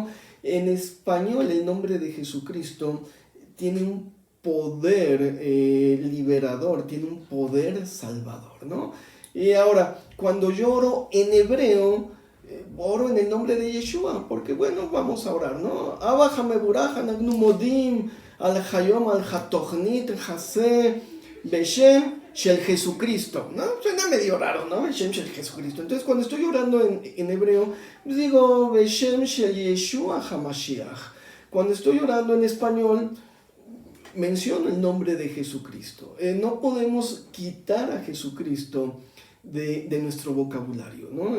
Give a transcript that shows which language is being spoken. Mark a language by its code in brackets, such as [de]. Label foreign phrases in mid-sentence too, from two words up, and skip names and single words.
[es] En español el nombre de Jesucristo tiene un poder liberador, tiene un poder salvador, ¿no? Y ahora, cuando yo oro en hebreo, oro en el nombre de Yeshua, porque bueno, vamos a orar, ¿no? [he] אבא המבורך אנחנו מודים על היום על התכנית הזה בשם של Jesucristo, ¿no? [es] Suena medio raro, ¿no? [he] בשם של [es] Jesucristo. Entonces, cuando estoy orando en hebreo, pues digo [he] בשם של ישוע המשיח. [es] Cuando estoy orando en español, menciono el nombre de Jesucristo. No podemos quitar a Jesucristo de nuestro vocabulario, ¿no?